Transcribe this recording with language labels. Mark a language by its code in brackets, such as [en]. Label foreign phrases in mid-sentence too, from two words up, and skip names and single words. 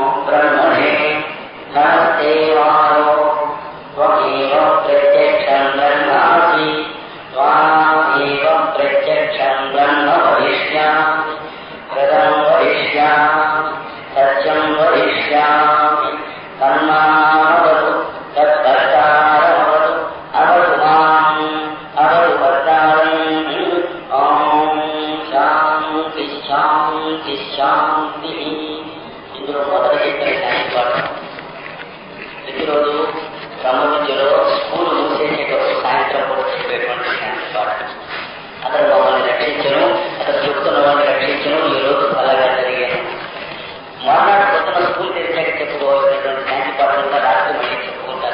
[sa] ब्रह्मणे नमस्ते वायो त्वमेव प्रत्यक्षं ब्रह्मासि त्वामेव प्रत्यक्षं ब्रह्म वदिष्यामि कृतं वदिष्यामि सत्यं वदिष्यामि तन्मामवतु तद्भक्तारमवतु अवतु माम् अवतु भक्तारम् ॐ शान्ति शान्ति शान्तिः. [te] ఇందులో మొదటి చెప్పిన శాంతి పాఠం ప్రతిరోజు సముద్రంలో స్కూల్ మూసేసేటప్పుడు సాయంత్రం కూడా చెప్పేటువంటి శాంతి పాఠం. అతను మమ్మల్ని రక్షించను, అతను చెప్తున్న వాడిని రక్షించను. ఈ రోజు అలాగా జరిగాను. మర్నాడు పొద్దున స్కూల్ తెరిచాక చెప్పుకోవాల్సినటువంటి శాంతి పాఠం కూడా రాత్రి మళ్ళీ చెప్పుకుంటారు.